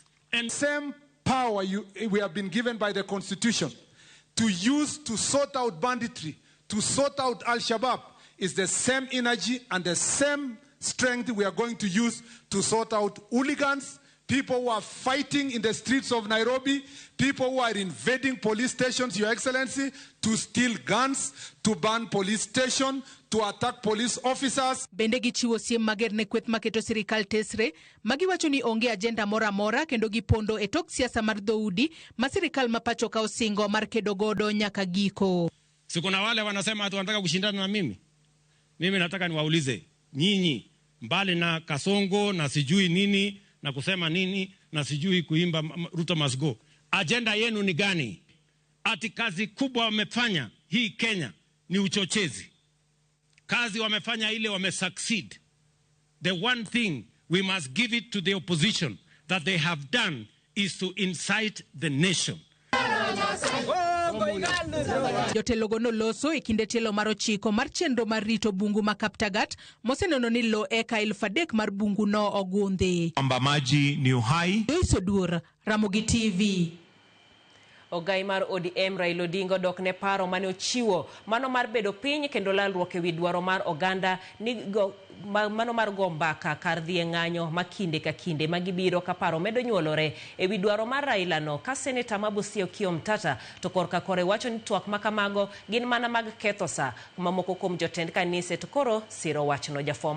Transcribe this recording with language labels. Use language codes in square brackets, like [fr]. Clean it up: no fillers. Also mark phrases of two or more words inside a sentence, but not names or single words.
[en] And same power we have been given by the Constitution to use to sort out banditry, to sort out Al-Shabaab, is the same energy and the same strength we are going to use to sort out hooligans, people who are fighting in the streets of Nairobi, people who are invading police stations, Your Excellency, to steal guns, to burn police stations, to attack police officers. [luo] Bende gichiwo siem mager ne kweth maketo sirikal tesre, magiwacho ni onge agenda mora mora kendo gipondo e tok siasa mar dhoudi ma sirikal mapacho ka osingo mar kedo godo nyaka giko. [sw] Sikuna wale wanasema atu wanataka kushindana na mimi. Mimi nataka niwaulize, nyinyi mbali na kasongo na sijui nini na kusema nini na sijui kuimba [en] Ruto must go, [sw] agenda yenu ni gani? Ati kazi kubwa wamefanya hii Kenya ni uchochezi. Kazi wamefanya ile wamesucceed. [en] The one thing we must give it to the opposition that they have done is to incite the nation. [luo] Jotelogo noloso e kinde tielo mar 9 mar chenro mar rito bungu ma Kaptagat moseneno ni lo eka 3,000 mar bungu no ogundhi. [sw] Kwamba maji ni uhai. [luo] Joyce Oduor, Ramogi TV. Ogai mar ODM Raila Odinga dok ne paro mane ochiwo mano mar bedo piny kendo lalruok e wi dwaro mar oganda ni mano mar go mbaka kar dhi e ng'anyo makinde ka kinde magibiro ka paro medo nyuolore e wi dwaro mar Raila no ka seneta Mabusi Okiya Omtata to korka kore wacho ni twak makamago gin mana mag ketho sa mamoko kuom jotend kanise to koro siro wachno.